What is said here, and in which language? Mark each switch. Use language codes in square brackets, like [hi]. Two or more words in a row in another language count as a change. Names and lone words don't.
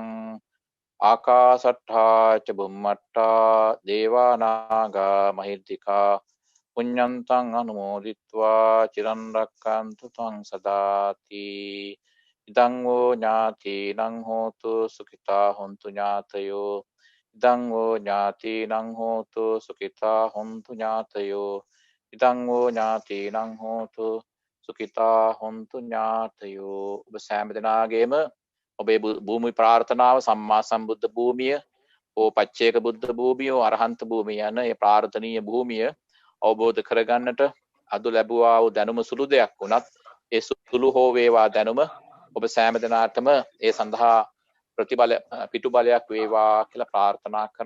[pi] ආකාසට්ඨා ච බුම්මට්ඨා දේවා නාග මහිද්దికා පුඤ්ඤන්තං අනුමෝදිත්වා චිරන් රැක්කන්තු ත්වං සදාති ඉදං වූ ඥාතිනං හෝතු සුඛිතා හොන්තු ඥාතයෝ ඉදං වූ ඥාතිනං හෝතු සුඛිතා හොන්තු ඥාතයෝ ඉදං වූ ඥාතිනං හෝතු සුඛිතා හොන්තු ඥාතයෝ. [si] ඔබ සෑම දෙනාගේම ඔබේ භූමි ප්‍රාර්ථනාව සම්මා සම්බුද්ධ භූමිය හෝ පච්චේක බුද්ධ භූමිය හෝ අරහන්ත භූමිය යන ඒ ප්‍රාර්ථනීය භූමිය අවබෝධ කරගන්නට අද ලැබුවා වූ දැනුම සුළු දෙයක් වුණත් ඒ සුළු හෝ වේවා දැනුම ඔබ සෑම දෙනාටම ඒ සඳහා ප්‍රතිබල පිටු බලයක් වේවා කියලා ප්‍රාර්ථනා කරනවා.